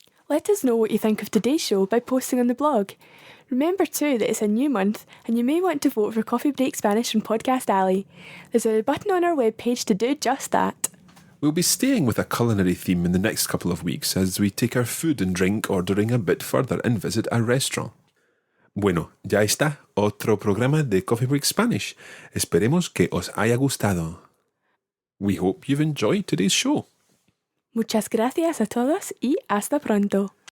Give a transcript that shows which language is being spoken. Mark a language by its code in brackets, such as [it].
[en] Let us know what you think of today's show by posting on the blog. Remember too that it's a new month and you may want to vote for Coffee Break Spanish from Podcast Alley. There's a button on our webpage to do just that. We'll be staying with a culinary theme in the next couple of weeks as we take our food and drink ordering a bit further and visit a restaurant. [es] Bueno, ya está, otro programa de Coffee Break Spanish. Esperemos que os haya gustado. [en] We hope you've enjoyed today's show. [es] Muchas gracias a todos y hasta pronto.